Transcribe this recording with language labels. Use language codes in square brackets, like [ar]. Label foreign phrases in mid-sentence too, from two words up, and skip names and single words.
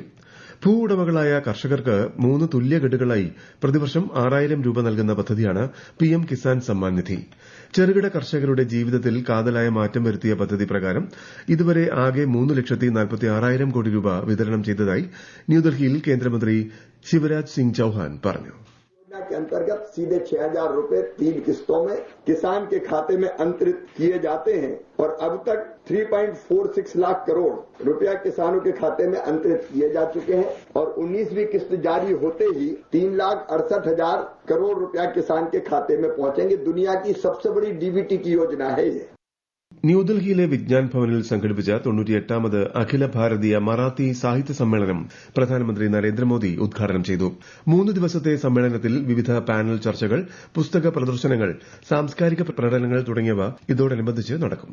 [ml] ഭൂവുടമകളായ കർഷകർക്ക് 3 തുല്യ ഗഡുകളായി പ്രതിവർഷം 6000 രൂപ നൽകുന്ന പദ്ധതിയാണ് പിഎം കിസാൻ സമ്മാൻ നിധി. ചെറുകിട കർഷകരുടെ ജീവിതത്തിൽ കാതലായ മാറ്റം വരുത്തിയ പദ്ധതി പ്രകാരം ഇതുവരെ ആകെ 3,46,000 കോടി രൂപ വിതരണം ചെയ്തതായി ന്യൂഡൽഹിയിൽ കേന്ദ്രമന്ത്രി ശിവരാജ് സിംഗ് ചൌഹാൻ പറഞ്ഞു. [hi] के अंतर्गत सीधे 6,000 रुपए 3 किस्तों में किसान के खाते में अंतरित किए जाते हैं और अब तक 3.46 लाख करोड़ रुपया किसानों के खाते में अंतरित किए जा चुके हैं और 19वीं किस्त जारी होते ही 3,68,000 करोड़ रुपया किसान के खाते में पहुंचेंगे. दुनिया की सबसे बड़ी डीबीटी की योजना है ये. [ml] ന്യൂഡൽഹിയിലെ വിജ്ഞാൻ ഭവനിൽ സംഘടിപ്പിച്ച 98ാമത് അഖില ഭാരതീയ മറാത്തി സാഹിത്യ സമ്മേളനം പ്രധാനമന്ത്രി നരേന്ദ്രമോദി ഉദ്ഘാടനം ചെയ്തു. 3 ദിവസത്തെ സമ്മേളനത്തിൽ വിവിധ പാനൽ ചർച്ചകൾ, പുസ്തക പ്രദർശനങ്ങൾ, സാംസ്കാരിക പ്രകടനങ്ങൾ തുടങ്ങിയവ ഇതോടനുബന്ധിച്ച് നടക്കും.